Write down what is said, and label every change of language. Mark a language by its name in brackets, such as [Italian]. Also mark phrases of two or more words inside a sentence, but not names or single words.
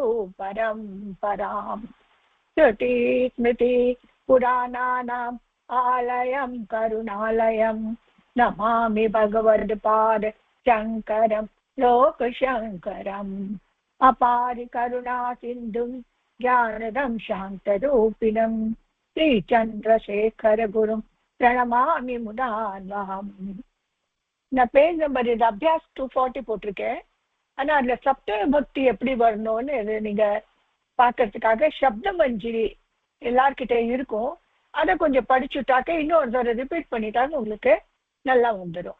[Sanskrit] परम्परं श्रुति स्मृति पुराणानाम् आलयं करुणालयं नमामि भगवत्पाद शङ्करं लोकशङ्करम् अपारि करुणा सिन्धुं ज्ञानदं शान्तरूपिणं श्रीचन्द्रशेखरगुरुं प्रणमामि मुदान्वहम् [Tamil] நான் பேஜ் நம்பர் இது அபியாஸ் 240 போட்டிருக்கேன். ஆனால் அதில் சப்த பக்தி எப்படி வரணும்னு நீங்கள் பார்க்கறதுக்காக சப்த மஞ்சிரி எல்லார்கிட்ட இருக்கும். அதை கொஞ்சம் படிச்சுட்டாக்க இன்னொரு தடவை ரிப்பீட் பண்ணிட்டாங்க உங்களுக்கு நல்லா வந்துடும்.